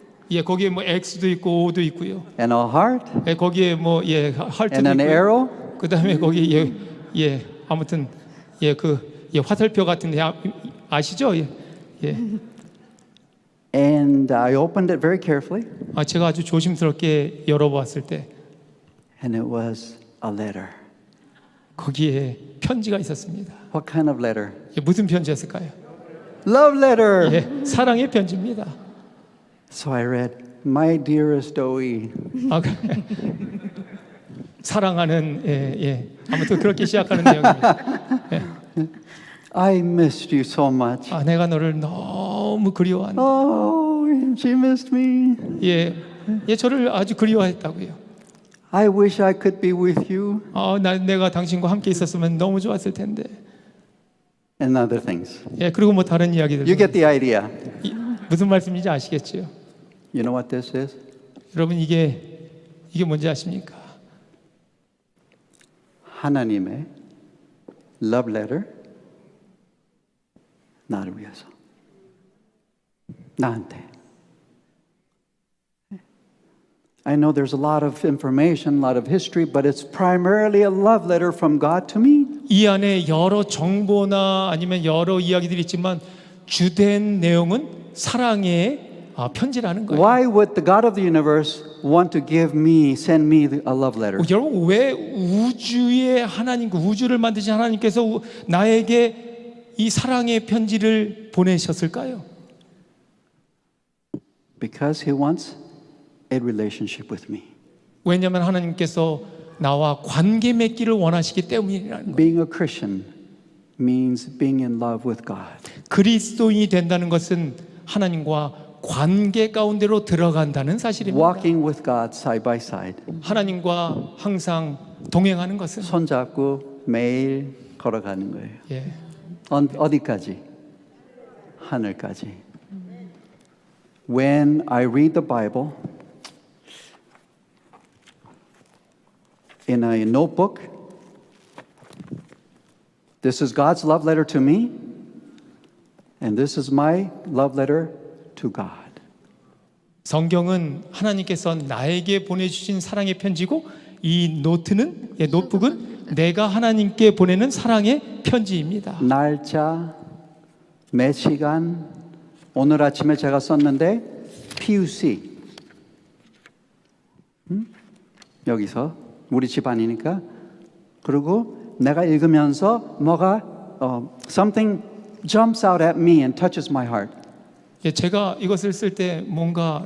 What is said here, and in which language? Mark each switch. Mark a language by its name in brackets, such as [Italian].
[Korean] 예, 거기에 뭐 X도 있고 O도 있고요. [English] and a heart [Korean] 예, 거기에 뭐 하트도 [English] and an [Korean] 있고요. [English] arrow. [Korean] 그다음에 거기 아무튼 화살표 같은데 아시죠? 예. [English] And I opened it very carefully, [Korean] 제가 아주 조심스럽게 열어보았을 때 [English] and it was a letter. [Korean] 거기에 편지가 있었습니다. [English] What kind of letter? [Korean] 무슨 편지였을까요? [English] Love letter. [Korean] 예, 사랑의 편지입니다. [English] So I read, "My dearest Doi, [Korean] 사랑하는 아무튼 그렇게 시작하는 내용입니다. [English] I missed you so much." [Korean] 내가 너를 너무 그리워한다. [English] Oh, she missed me. [Korean] 예, 저를 아주 그리워했다고요. [English] I wish I could be with you. [Korean] 내가 당신과 함께 있었으면 너무 좋았을 텐데. [English] And other things. [Korean] 예, 그리고 뭐 다른 이야기들. [English] You get the idea. [Korean] 무슨 말씀인지 아시겠지요? [English] You know what this is? [Korean] 여러분 이게 뭔지 아십니까? 하나님의 [English] love letter [Korean] 나를 위해서. 나한테. [English] I know there's a lot of information, a lot of history, but it's primarily a love letter from God to me. [Korean] 이 안에 여러 정보나 아니면 여러 이야기들이 있지만 주된 내용은 사랑의 편지라는 거예요. [English] Why would the God of the universe want to send me a love letter? [Korean] 여러분 왜 우주의 하나님, 우주를 만드신 하나님께서 나에게 이 사랑의 편지를 보내셨을까요? [English] Because he wants a relationship with me. [Korean] 왜냐하면 하나님께서 나와 관계 맺기를 원하시기 때문이라는 거예요. [English] Being a Christian means being in love with God. [Korean] 그리스도인이 된다는 것은 하나님과 관계 가운데로 들어간다는 사실입니다. [English] Walking with God side by side. [Korean] 하나님과 항상 동행하는 것은 손잡고 매일 걸어가는 거예요. 예. 어디까지? 하늘까지. [English] When I read the Bible in a notebook, this is God's love letter to me, and this is my love letter to God. [Korean] 성경은 하나님께서 나에게 보내주신 사랑의 편지고 이 노트북은 내가 하나님께 보내는 사랑의 편지입니다. 날짜, 몇 시간, 오늘 아침에 제가 썼는데 PUC. 여기서 우리 집안이니까. 그리고 내가 읽으면서 뭐가 [English] something jumps out at me and touches my heart. [Korean] 예, 제가 이것을 쓸 때 뭔가